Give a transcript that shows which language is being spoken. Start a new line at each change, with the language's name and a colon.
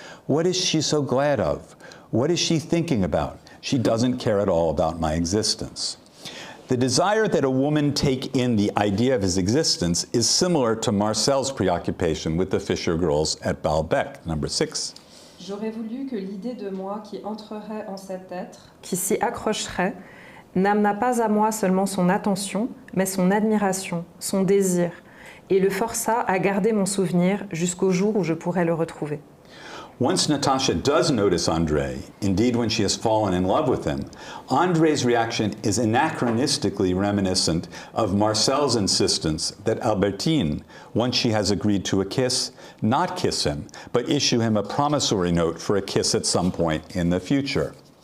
English: What is she so glad of? What is she thinking about? She doesn't care at all about my existence. The desire that a woman take in the idea of his existence is similar to Marcel's preoccupation with the Fisher girls at Baalbek, number 6.
French: J'aurais voulu que l'idée de moi qui entrerait en cet être, qui s'y accrocherait, n'amenât pas à moi seulement son attention, mais son admiration, son désir, et le forçât à garder mon souvenir jusqu'au jour où je pourrais le retrouver.
English: Once Natasha does notice Andrei, indeed when she has fallen in love with him, Andrei's reaction is anachronistically reminiscent of Marcel's insistence that Albertine, once she has agreed to a kiss, not kiss him, but issue him a promissory note for a kiss at some point in the future.